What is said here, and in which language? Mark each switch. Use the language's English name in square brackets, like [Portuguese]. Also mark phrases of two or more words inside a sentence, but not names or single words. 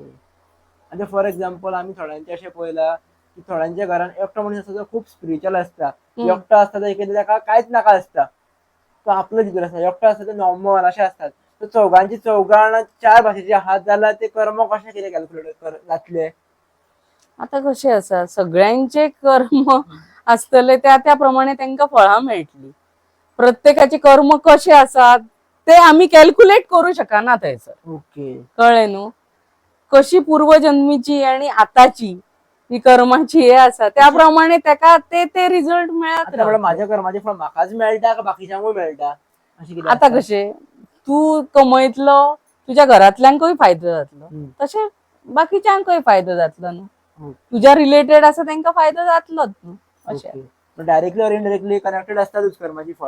[Konkani] आता [English] for example [Konkani] आम्ही थोड्यांचे अशें पळयला की थोड्यांच्या घरान एकटो मनीस आसा जो खूप स्पिरिच्युअल असता. एकटो असता तो एकेदा ताका कांयच नाका असता, तो आपलो जितून आसता. एकटो असता तो नॉर्मल अशें असतात. तर चौघांची चौघां चार भाशेचे हात जाल्यार ते कर्म कशें कितें कॅल्क्युलेट जातले? आता कशे असा सगळ्यांचे कर्म असतले त्या त्याप्रमाणे त्यांना फळां मेळटली. प्रत्येकाचे कर्म कसे असतात ते आम्ही कॅल्क्युलेट करू शकना थंयसर. ओके. कळले न्हू? कशी पूर्वजन्मीची आणि आताची ही कर्माची हे असा त्याप्रमाणे त्याका ते ते रिझल्ट मिळत आता म्हणल्यार रावतले. माझ्या कर्माचे फळ म्हाकाच मेळटा का बाकीच्यांकूय मेळटा अशें कितें आता आसता? कशे तू कमयतलो तुझ्या घरातल्यांकूय फायदो जातलो तशे बाकीच्यांकूय फायदो जातलो न्हू. तुझ्या रिलेटेड असं त्यांना फायदो जातलोच न्हू अशें. [English] directly or indirectly connected [Marathi] असतातच कर्माची फळ